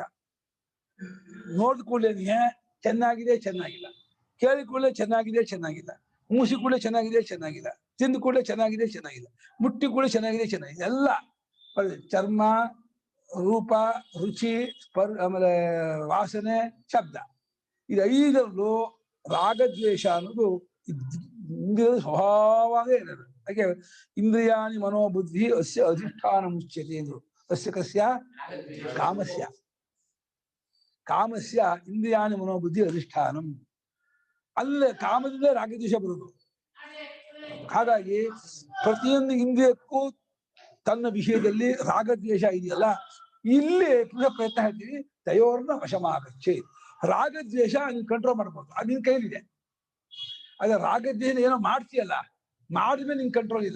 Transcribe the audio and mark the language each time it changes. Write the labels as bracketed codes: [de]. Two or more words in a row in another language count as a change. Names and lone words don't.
[kn] ನೋಡಿದ ಕೂಡಲೇ ಚೆನ್ನಾಗಿದೆ ಚೆನ್ನಾಗಿಲ್ಲ, ಕೇಳಿ ಕೂಡಲೇ ಚೆನ್ನಾಗಿಲ್ಲ, ಮೂಸಿ ಕೂಡಲೇ ಚೆನ್ನಾಗಿಲ್ಲ, ತಿಂದು ಕೂಡಲೇ ಚೆನ್ನಾಗಿಲ್ಲ, ಮುಟ್ಟಿ ಕೂಡ ಚೆನ್ನಾಗಿದೆ ಎಲ್ಲ ಚರ್ಮ, ರೂಪ, ರುಚಿ, ಆಮೇಲೆ ವಾಸನೆ, ಶಬ್ದ, ಇದು ಐದರಲ್ಲೂ ರಾಗದ್ವೇಷ ಅನ್ನೋದು ಇಂದ್ರಿಯದ ಸ್ವಭಾವವೇ ಇರೋದು. [sa] ಹಾಗೆ ಇಂದ್ರಿಯಾಣಿ ಮನೋಬುದ್ಧಿ ಅಸ್ಯ ಅಧಿಷ್ಠಾನ ಮುಚ್ಯತೆ ಎಂದ್ರು. ಅಸ್ಯ ಕಸ್ಯ ಕಾಮಸ್ಯ ಇಂದ್ರಿಯಾಣಿ ಮನೋಬುದ್ಧಿ ಅಧಿಷ್ಠಾನಂ. [kn] ಅಲ್ಲೇ ಕಾಮದಿಂದ ರಾಗದ್ವೇಷ ಬರುವುದು. ಹಾಗಾಗಿ ಪ್ರತಿಯೊಂದು ಇಂದ್ರಿಯಕ್ಕೂ ತನ್ನ ವಿಷಯದಲ್ಲಿ ರಾಗದ್ವೇಷ ಇದೆಯಲ್ಲ, ಇಲ್ಲಿ ಪ್ರಯತ್ನ ಹೇಳ್ತೀವಿ. [sa] ತಯೋರ್ನ ವಶಮಾಗಚ್ಚೆ. [kn] ರಾಗದ್ವೇಷ ನೀನು ಕಂಟ್ರೋಲ್ ಮಾಡ್ಬೋದು, ಅದು ನಿನ್ ಕೈಲಿದೆ. ಅದೇ ರಾಗದ್ವೇಷ ಏನೋ ಮಾಡ್ತೀಯಲ್ಲ, ಮಾಡಿದ್ಮೇಲೆ ನಿನ್ ಕಂಟ್ರೋಲ್ ಇಲ್ಲ.